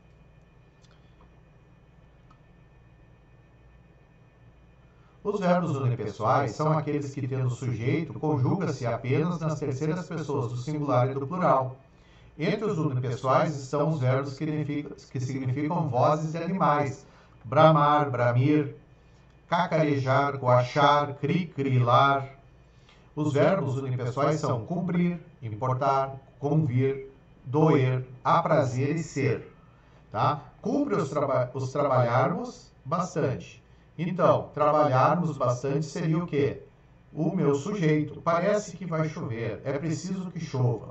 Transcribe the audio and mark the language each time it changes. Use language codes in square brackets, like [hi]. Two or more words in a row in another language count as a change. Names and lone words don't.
[pt] Os verbos unipessoais são aqueles que, tendo sujeito, conjuga-se apenas nas terceiras pessoas do singular e do plural. Entre os unipessoais estão os verbos que significam vozes de animais. Bramar, bramir, cacarejar, coachar, crilar. Os verbos unipessoais são cumprir, importar, convir, doer, aprazer e ser. Tá? Cumpre os trabalharmos bastante. Então, trabalharmos bastante seria o quê? O meu sujeito. Parece que vai chover. É preciso que chova.